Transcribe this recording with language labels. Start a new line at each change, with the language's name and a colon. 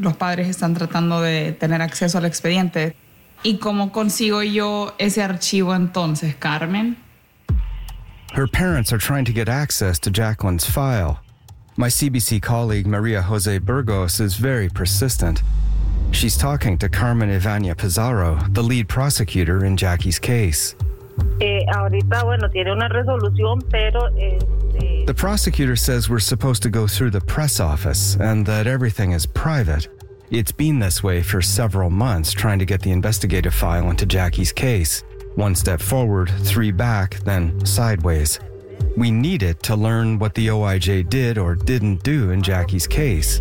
Spanish: Los padres están tratando de tener acceso al expediente. ¿Y cómo consigo yo ese archivo entonces, Carmen?
English: Her parents are trying to get access to Jacqueline's file. My CBC colleague Maria Jose Burgos is very persistent. She's talking to Carmen Ivania Pizarro, the lead prosecutor in Jackie's case.
Spanish: Ahorita, bueno, tiene una resolución, pero...
English: The prosecutor says we're supposed to go through the press office and that everything is private. It's been this way for several months, trying to get the investigative file into Jackie's case. One step forward, three back, then sideways. We need it to learn what the OIJ did or didn't do in Jackie's case.